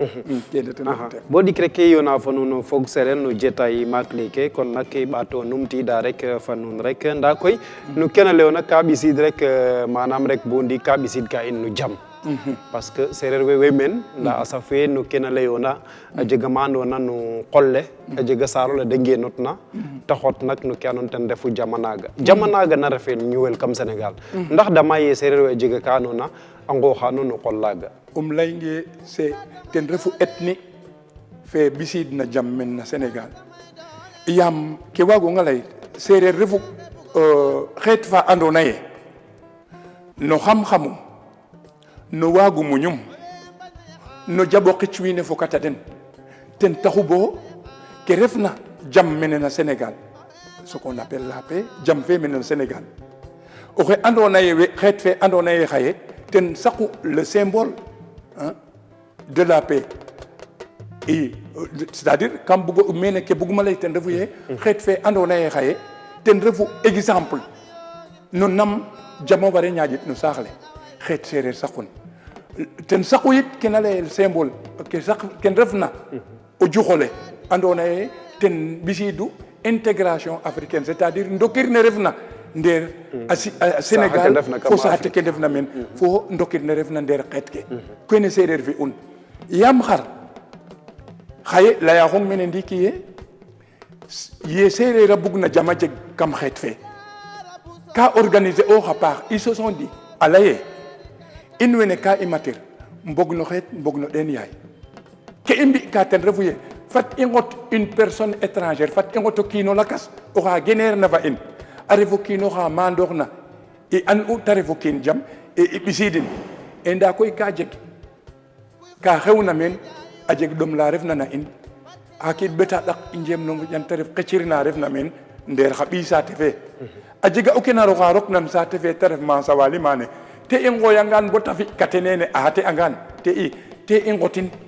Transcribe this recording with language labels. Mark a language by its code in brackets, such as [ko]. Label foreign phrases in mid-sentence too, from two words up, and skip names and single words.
[srr] bo dik rek yona fa nuun fog seren no jetay maak leke kon nak i ɓato numtida rek fa nuun rek nda koy no kene lewna ka ɓisid rek manam rek bo ndi ka ɓisid ka in no jam [fr] parce que [srr] sereer we men nda a saf we no kene leyona a jega ma andona no qolle a jega sarole de ngenotna te xot nak no ke andona ten refu jama naga na refe ñuwel kam Sénégal ndax dama ye sereer we a jega ka andona a nqooxa no no qol laga laynge c'est ten refu ethnie fe bisid na jam men na Sénégal yam ke wagonga lay sereer refu xeet fa andona ye no xam-xamum no waagu muñum no jabo xicwine fo kata den ten taxu bo ke refna jam mene na Sénégal [fr] ce qu'on appelle la paix [srr] jam fe mene na Sénégal oxe andona ye xeet fe andona ye xaye ten saqu [fr] le symbole de la paix et c'est-à-dire [srr] kam bugo mene ke buguma lay ten refu ye xeet fe andona ye xaye ten refu exemple no nam jamo bare ñaƴit no saax le xeet sereer saqun ten saqu yit kena leyel symbole ken refna o juxole andona ye ten ɓisiidu [fr] intégration africaine c'est-à-dire [srr] ndokir ne refna nder a Sénégal fo saate ke ndefna men fo ndokir ne refna nder xeet ke kene sereer fi un yam xar xaye leya xong mene ndiki ye sereer a bugna jama jeg kam xeet fe ka organiser o xa paax [fr] ils se sont dit [srr] a leye in wene ka i matir mbog no xeet mbog no den yaay ke i mbi'ka ten refu ye fat i ngot [fr] une personne étrangère [srr] fat i ngot o kiino lakas oxa geneer na fa in a refo kiino xa maandoox na i an u te refo kiin jam i ɓisidin e nda koy ka jeg ka xewna meen a jeg ɗom la refna na in xa kiid ɓeta ɗak i njeem no moƴan te ref xecir na refna meen ndeer xa ɓiy saate fe a jega o kenar oxa roknan saate fe te ref Mansa Wali mane te i ngoyangan bo ta fi kate nene a te angan te i ngotin